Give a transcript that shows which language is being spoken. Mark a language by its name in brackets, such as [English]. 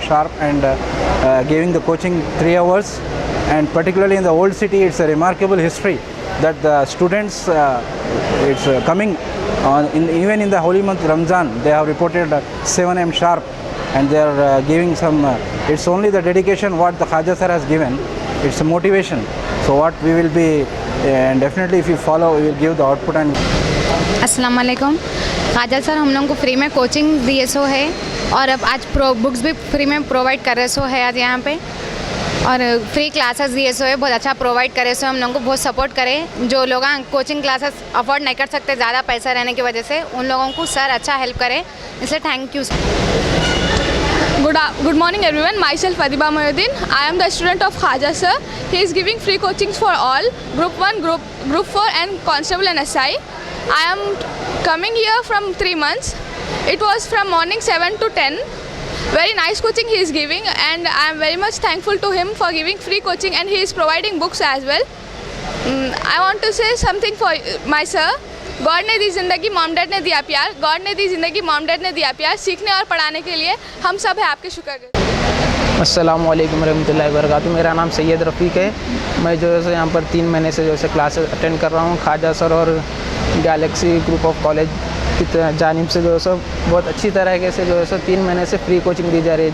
[English] sharp and giving the coaching 3 hours, and particularly in the old city it's a remarkable history that the students it's coming on even in the holy month Ramzan, they have reported 7 a.m. sharp, and they are giving some it's only the dedication what the Khaja sir has given, it's a motivation. So what we will be, and definitely if you follow, we will give the output. And [Hindi] अस्सलाम वालेकुम। खाजा sir हम लोगों को free में coaching दिए सो है, और अब आज बुक्स भी फ्री में प्रोवाइड कर रहे सो है आज यहाँ पे, और फ्री क्लासेस दिए सो है, बहुत अच्छा प्रोवाइड करे सो हम लोगों को बहुत सपोर्ट करे। जो लोग कोचिंग क्लासेस अफोर्ड नहीं कर सकते ज़्यादा पैसा रहने की वजह से, उन लोगों को सर अच्छा हेल्प करे, इसलिए thank you. [English] Good morning everyone, myself Adiba Mohyuddin. I am the student of Khaja sir. He is giving free coachings for all, group 1, group 4 and constable and SI. I am coming here from 3 months. It was from morning 7 to 10. Very nice coaching he is giving, and I am very much thankful to him for giving free coaching, and he is providing books as well. I want to say something for my sir. [Hindi] God ने दी ज़िंदगी, mom dad ने दिया प्यार, God ने दी ज़िंदगी, mom dad ने दिया प्यार, सीखने और पढ़ाने के लिए हम सब है आपके शुक्र। अस्सलाम वालेकुम रहमतुल्लाहि व बरकातुहू। मेरा नाम सैयद रफ़ीक है। मैं जो है यहाँ पर 3 महीने से जो है क्लासेस अटेंड कर रहा हूँ। खाजा सर और गैलेक्सी ग्रुप ऑफ कॉलेज की जानिब से जो है बहुत अच्छी तरीके से जो है 3 महीने से फ्री कोचिंग दी जा रही है।